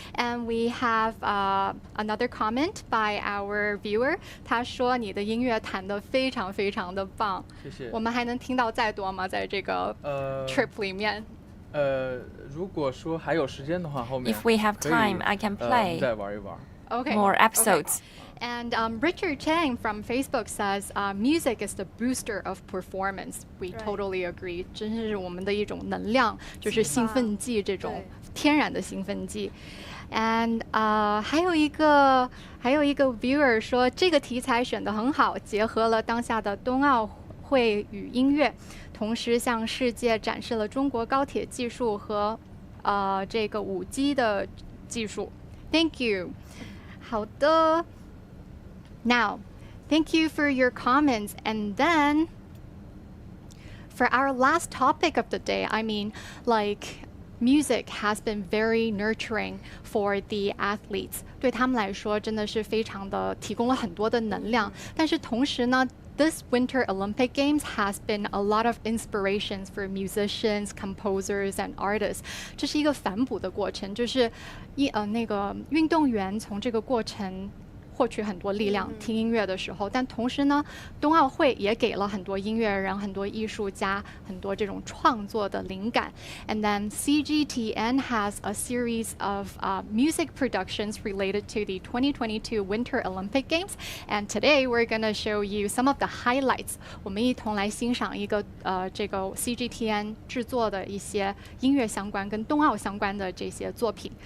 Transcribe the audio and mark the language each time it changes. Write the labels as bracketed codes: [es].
[en] And we have another comment by our viewer. [zh] 他说你的音乐弹得非常非常的棒。谢谢。我们还能听到再多吗？在这个 trip 里面？如果说还有时间的话，后面 [en] If we have time, I can play [zh] 再玩一玩。 [en] Okay. More episodes. Okay. And Richard Chang from Facebook says, music is the booster of performance. We totally agree. [zh] 真是我们的一种能量，就是兴奋剂这种天然的兴奋剂。 And 还有一个 viewer 说，这个题材选得很好，结合了当下的冬奥会与音乐，同时向世界展示了中国高铁技术和这个5G 的技术。 [en] Thank you. [zh] 好的。 [en] Now, thank you for your comments. And then, for our last topic of the day, I mean, like, music has been very nurturing for the athletes. [zh] 对他们来说，真的是非常的提供了很多的能量。但是同时呢， [en] This Winter Olympic Games has been a lot of inspirations for musicians, composers, and artists. [zh] 这是一个反哺的过程，就是那个运动员从这个过程获取很多力量，听音乐的时候，但同时呢，冬奥会也给了很多音乐人、很多艺术家、很多这种创作的灵感。 [en] And then CGTN has a series of music productions related to the 2022 Winter Olympic Games. And today we're going to show you some of the highlights. [zh] 我们一同来欣赏一个这个 CGTN 制作的一些音乐相关跟冬奥相关的这些作品。